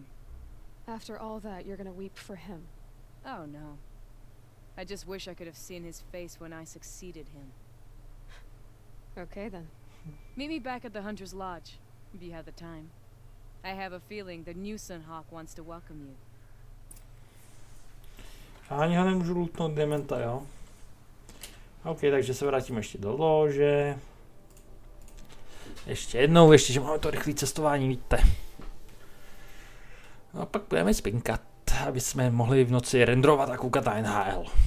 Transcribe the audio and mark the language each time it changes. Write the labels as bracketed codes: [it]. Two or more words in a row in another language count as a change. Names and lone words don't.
[en] After all that, you're gonna weep for him. Oh no. I just wish I could have seen his face when I succeeded him. Okay then. Meet me back at the Hunter's Lodge, if you have the time. I have a feeling the new Sunhawk wants to welcome you. [cs] Ani ho nemůžu lootnout dementa, jo? OK, takže se vrátíme ještě do lóže. Ještě jednou, ještě, že máme to rychlé cestování, víte. No a pak budeme spinkat, aby jsme mohli v noci renderovat a koukat na NHL.